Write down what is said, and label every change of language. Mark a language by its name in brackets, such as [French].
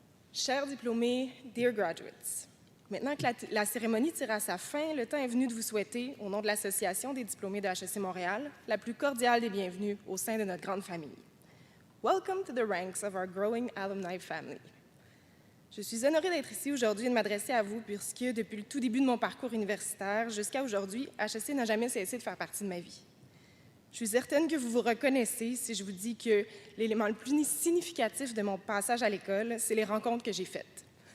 [French] Chers diplômés, [English] dear graduates, [French] maintenant que la cérémonie tire à sa fin, le temps est venu de vous souhaiter, au nom de l'Association des diplômés de HEC Montréal, la plus cordiale des bienvenues au sein de notre grande famille. [English] Welcome to the ranks of our growing alumni family. [French] Je suis honorée d'être ici aujourd'hui et de m'adresser à vous puisque, depuis le tout début de mon parcours universitaire jusqu'à aujourd'hui, HEC n'a jamais cessé de faire partie de ma vie. Je suis certaine que vous vous reconnaissez si je vous dis que l'élément le plus significatif de mon passage à l'école, c'est les rencontres que j'ai faites.